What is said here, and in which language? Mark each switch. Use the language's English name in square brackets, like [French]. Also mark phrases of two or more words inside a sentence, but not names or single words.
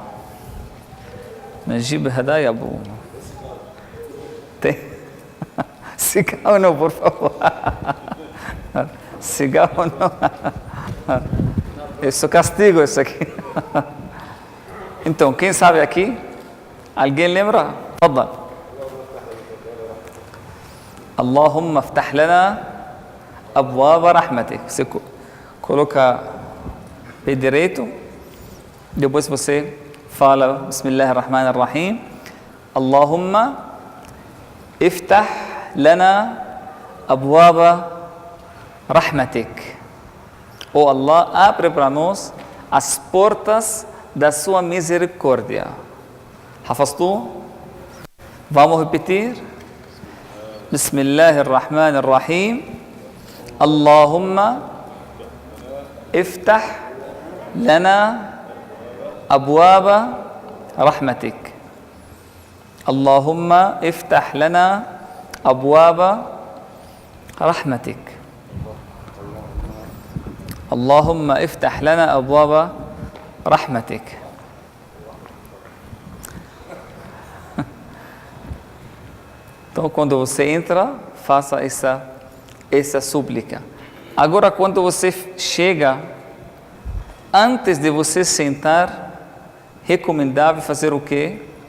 [Portuguese] Najib Hadaya, Abu. Tem? Cigarro não, por favor. Cigarro não. Isso é castigo, isso aqui. Então, quem sabe aqui? Alguém lembra? Fadal. [Arabic] اللهم افتح لنا أبواب رحمتك. [Portuguese] Você coloca pé direito, depois você fala Bismillahirrahmanirrahim. [Arabic] اللهم افتح لنا أبواب رحمتك. [Portuguese] Oh Allah, abre para nós as portas da sua misericórdia. Hafaztu? Vamos repetir? [Arabic] بسم الله الرحمن الرحيم اللهم افتح لنا أبواب رحمتك. اللهم افتح لنا أبواب رحمتك. اللهم افتح لنا أبواب رحمتك. [Portuguese] Então, quando você entra, faça essa súplica. Agora, quando você chega, antes de você sentar, recomendável fazer o quê?